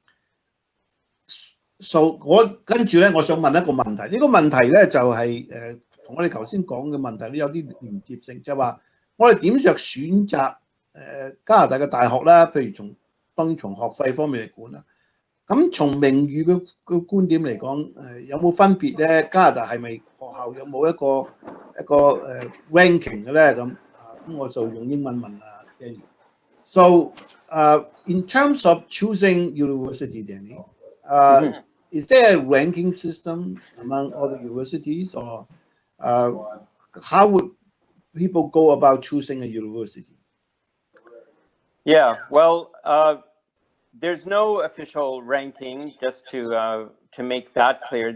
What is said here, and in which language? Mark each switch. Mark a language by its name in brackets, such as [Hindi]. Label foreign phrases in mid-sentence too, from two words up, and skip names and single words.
[Cantonese] 跟住咧，我想問一個問題，呢個問題咧就係同我哋頭先講嘅問題咧有啲連結性，就係話我哋點樣選擇加拿大嘅大學啦，譬如當然從學費方面嚟講啦，咁從名譽嘅觀點嚟講，有冇分別咧？加拿大係咪學校有冇一個ranking 嘅咧？咁我就用英文問 Dani。 [English] So in terms of choosing university, Dani, is there a ranking system among all the universities, or how would people go about choosing a university? Yeah, well, there's no official ranking, just to make that clear.